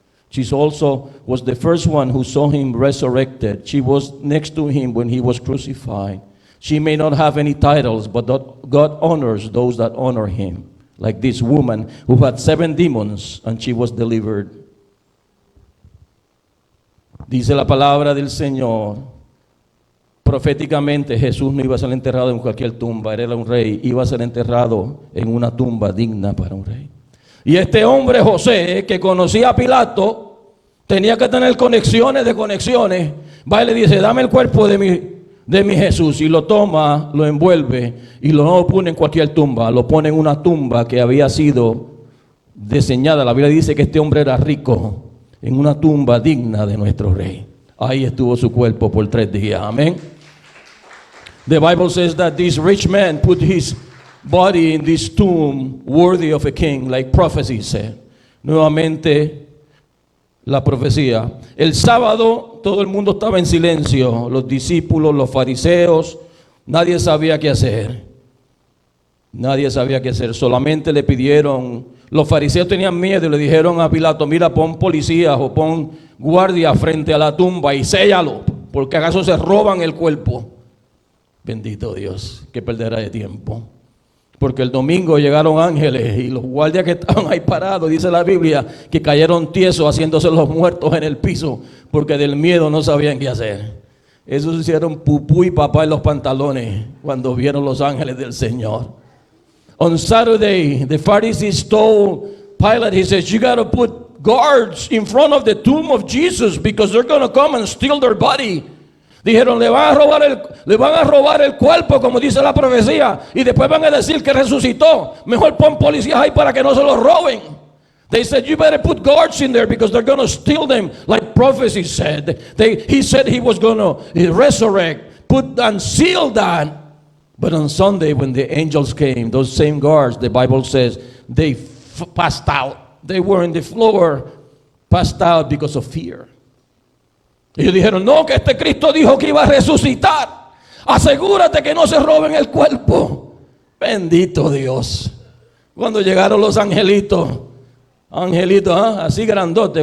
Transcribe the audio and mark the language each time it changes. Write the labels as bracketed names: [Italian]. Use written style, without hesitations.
[English] She also was the first one who saw him resurrected. She was next to him when he was crucified. She may not have any titles, but God honors those that honor him. Like this woman who had 7 demons and she was delivered. [Spanish] Dice la palabra del Señor, proféticamente Jesús no iba a ser enterrado en cualquier tumba, él era un rey, iba a ser enterrado en una tumba digna para un rey. Y este hombre José, que conocía a Pilato, tenía que tener conexiones de conexiones. Va y le dice, dame el cuerpo de mi Jesús, y lo toma, lo envuelve y no lo pone en cualquier tumba, lo pone en una tumba que había sido diseñada. La Biblia dice que este hombre era rico, en una tumba digna de nuestro rey. Ahí estuvo su cuerpo por 3 días. Amén. [English] The Bible says that this rich man put his body in this tomb worthy of a king, like prophecy said. [Spanish] Nuevamente la profecía. El sábado todo el mundo estaba en silencio, los discípulos, los fariseos, nadie sabía qué hacer. Nadie sabía qué hacer, solamente le pidieron, los fariseos tenían miedo y le dijeron a Pilato, mira, pon policías o pon guardia frente a la tumba y séllalo, porque acaso se roban el cuerpo. Bendito Dios, que perderá de tiempo. Porque el domingo llegaron ángeles y los guardias que estaban ahí parados, dice la Biblia, que cayeron tiesos haciéndose los muertos en el piso, porque del miedo no sabían qué hacer. Esos hicieron pupú y papá en los pantalones cuando vieron los ángeles del Señor. [English] On Saturday, the Pharisees told Pilate, he says, you got to put guards in front of the tomb of Jesus because they're going to come and steal their body. [Spanish] Dijeron, le van a robar el cuerpo, como dice la profecía, y después van a decir que resucitó. Mejor pon policías ahí para que no se los roben. [English] They said, you better put guards in there because they're going to steal them, like prophecy said. He said he was going to resurrect, put and seal that. But on Sunday, when the angels came, those same guards, the Bible says, they passed out. They were in the floor, passed out because of fear. [Spanish] Ellos dijeron, no, que este Cristo dijo que iba a resucitar. Asegúrate que no se roben el cuerpo. Bendito Dios. Cuando llegaron los angelitos, así grandotes.